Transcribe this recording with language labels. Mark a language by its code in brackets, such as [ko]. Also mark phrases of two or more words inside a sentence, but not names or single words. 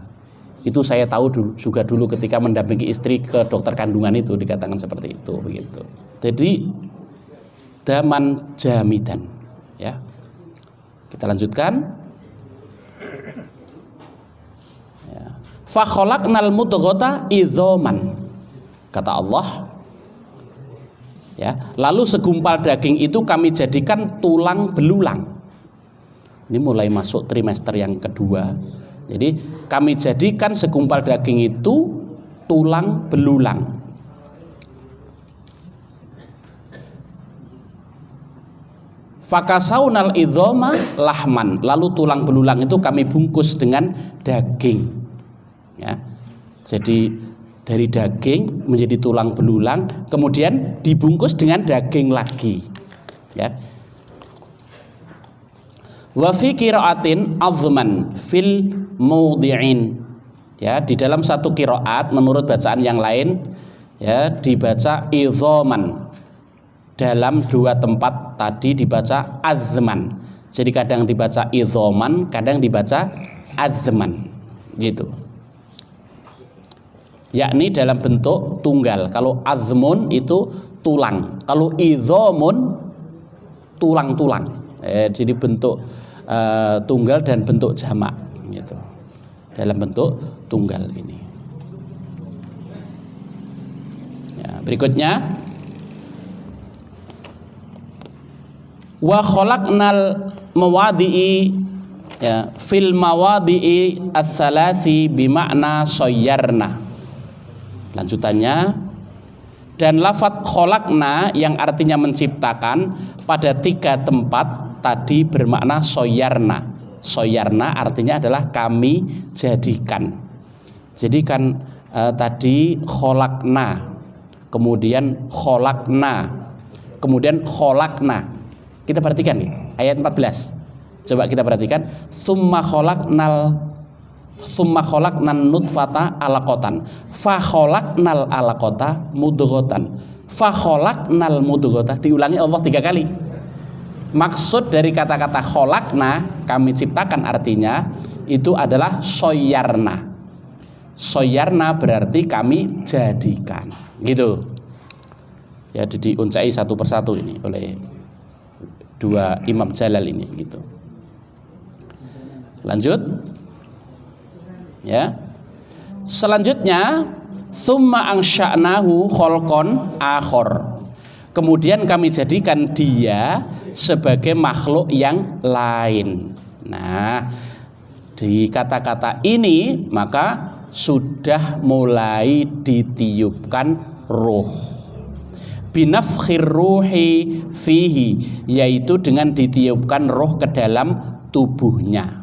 [id] Itu saya tahu juga dulu ketika mendampingi istri ke dokter kandungan itu dikatakan seperti itu begitu. Jadi [ar] دمًا جامدًا, [id] ya. Kita lanjutkan. Ya. [ar] فخلقنا المضغة عظاما. [id] Kata Allah, ya, lalu segumpal daging itu kami jadikan tulang belulang. Ini mulai masuk trimester yang kedua. Jadi kami jadikan segumpal daging itu tulang belulang. [ar] فكسونا العظام لحما. [id] Lalu tulang belulang itu kami bungkus dengan daging. Ya. Jadi dari daging menjadi tulang belulang, kemudian dibungkus dengan daging lagi. Ya. [ar] وفي قراءة عظما في الموضعين. [id] Ya, di dalam satu qiraat menurut bacaan yang lain, ya, dibaca idzaman. Dalam dua tempat tadi dibaca azman. Jadi kadang dibaca idzaman, kadang dibaca azman. Gitu. Yakni dalam bentuk tunggal. Kalau azmun itu tulang, kalau idzamun tulang-tulang. Jadi bentuk tunggal dan bentuk jamak gitu. Dalam bentuk tunggal ini. Ya, berikutnya [ar] وخلقنا المواضع, ya, في المواضع الثلاث بمعنى صيرنا. [id] Lanjutannya, dan lafadz khalaqna yang artinya menciptakan pada tiga tempat tadi bermakna soyarna. Soyarna artinya adalah kami jadikan. Jadi kan tadi kholakna, kemudian kholakna, kemudian kholakna. Kita perhatikan nih ayat 14. Coba kita perhatikan. [ar] ثم خلقنا ثم خلقنا النطفة علقة فخلقنا العلقة مضغة فخلقنا المضغة. [id] Diulangi Allah 3 kali. Maksud dari kata-kata khalaqna, kami ciptakan, artinya itu adalah soyarna. Soyarna berarti kami jadikan, gitu ya. Diuncai satu persatu ini oleh 2 Imam Jalal ini, gitu. Lanjut ya. [ar] Selanjutnya ثم أنشأناه خلقا آخر. [id] Kemudian kami jadikan dia sebagai makhluk yang lain. Nah, di kata-kata ini maka sudah mulai ditiupkan ruh. [ar] بنفخ الروح فيه, [id] yaitu dengan ditiupkan ruh ke dalam tubuhnya.